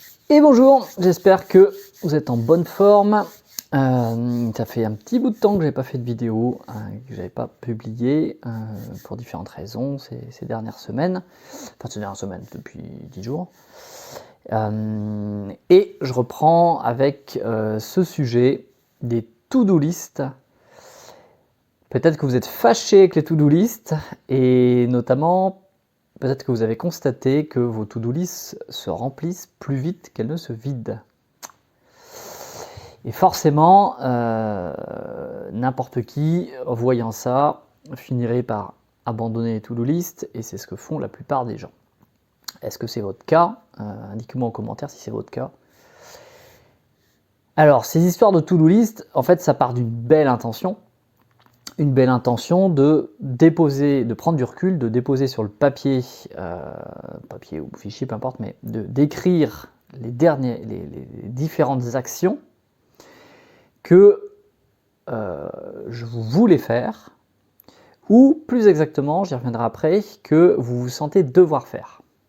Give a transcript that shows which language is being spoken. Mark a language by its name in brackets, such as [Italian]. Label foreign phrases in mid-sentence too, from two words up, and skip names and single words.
[French] Et bonjour, j'espère que vous êtes en bonne forme. Ça fait un petit bout de temps que je n'avais pas fait de vidéo, que je n'avais pas publié pour différentes raisons ces dernières semaines. Enfin, ces dernières semaines, depuis 10 jours. Et je reprends avec ce sujet des [English] to-do list. [French] Peut-être que vous êtes fâché avec les [English] to-do list [French] et notamment peut-être que vous avez constaté que vos [English] to-do list [French] se remplissent plus vite qu'elles ne se vident. Et forcément, n'importe qui, voyant ça, finirait par abandonner les [English] to-do list, [French] et c'est ce que font la plupart des gens. Est-ce que c'est votre cas? Indiquez-moi en commentaire si c'est votre cas. Alors, ces histoires de [English] to-do list, [French] en fait, ça part d'une belle intention. Une belle intention de déposer, de prendre du recul, de déposer sur le papier, papier ou fichier, peu importe, mais d'écrire les différentes actions que je voulais faire, ou plus exactement, j'y reviendrai après, que vous vous sentez devoir faire.